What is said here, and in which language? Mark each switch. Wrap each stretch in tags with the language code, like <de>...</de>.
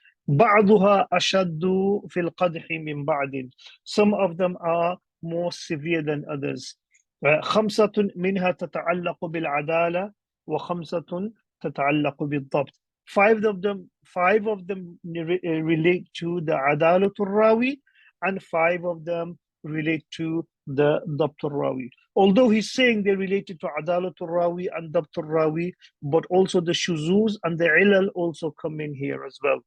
<ar>بعضها أشد في القدح من بعض.</ar> <en>Some of them are more severe than others.</en> <ar>خمسة منها تتعلق بالعدالة وخمسة تتعلق بالضبط.</ar> <en>Five of them relate to the عدالة الراوي, and five of them relate to the ضبط الراوي. Although he's saying they're related to عدالة الراوي and ضبط الراوي, but also the shuzuz and the ilal also come in here as well.</en>